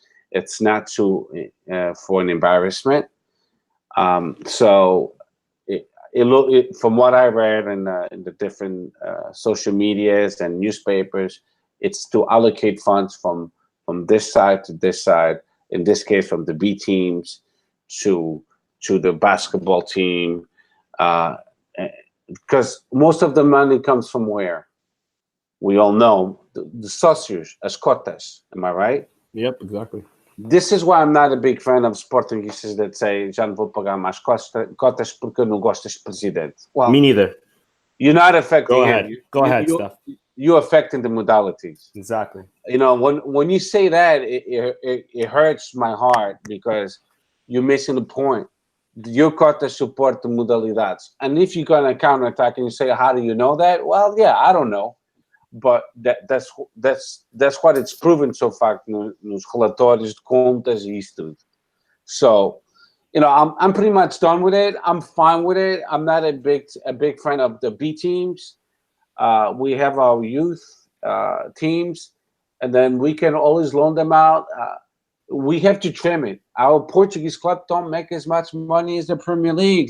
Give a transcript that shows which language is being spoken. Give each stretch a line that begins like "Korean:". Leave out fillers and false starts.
English: It's not for an embarrassment. So from what I read in the different social medias and newspapers, it's to allocate funds from this side to this side. In this case, from the B teams to the basketball team. Because most of the money comes from where? We all know the socios, as cotas. Am I right? Yep, exactly. This is why I'm not a big fan of Portuguese that say,
Portuguese: já não vou pagar mais cotas porque não gostas de presidente.
English: Well, me neither. You're not affecting Go ahead. him. Go ahead, Steph. You're affecting the modalities. Exactly. When you say that, it hurts my heart because you're missing the point. Your cotas support the modalidades. And if you're going to counterattack and you say, how do you know that? Well, yeah, I don't know. But that's what it's proven so far
Portuguese: nos relatórios de contas e isso tudo.
English: So, I'm pretty much done with it. I'm fine with it. I'm not a big fan of the B teams. We have our youth teams, and then we can always loan them out. We have to trim it. Our Portuguese club don't make as much money as the Premier League.